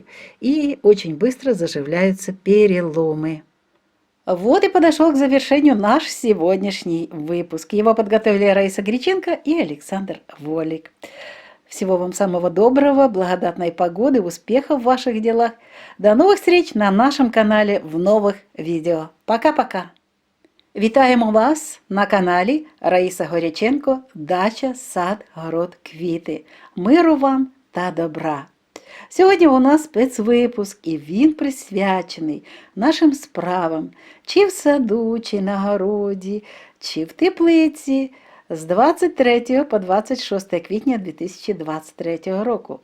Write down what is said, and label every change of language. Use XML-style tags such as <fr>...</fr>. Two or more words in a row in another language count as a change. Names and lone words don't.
<ru>И очень быстро заживляются переломы. Вот и подошел к завершению наш сегодняшний выпуск. Его подготовили Раиса Греченко и Александр Волик. Всего вам самого доброго, благодатной погоды, успехов в ваших делах. До новых встреч на нашем канале</ru> <uk>в нових відео.</uk> <ru>Пока-пока!</ru> <uk>Вітаємо вас на каналі Раїса Горяченко «Дача, сад, город, квіти». Миру вам та добра! Сьогодні у нас спецвипуск, і він присвячений нашим справам, чи в саду, чи на городі, чи в теплиці, з 23 по 26 квітня 2023 року.</uk>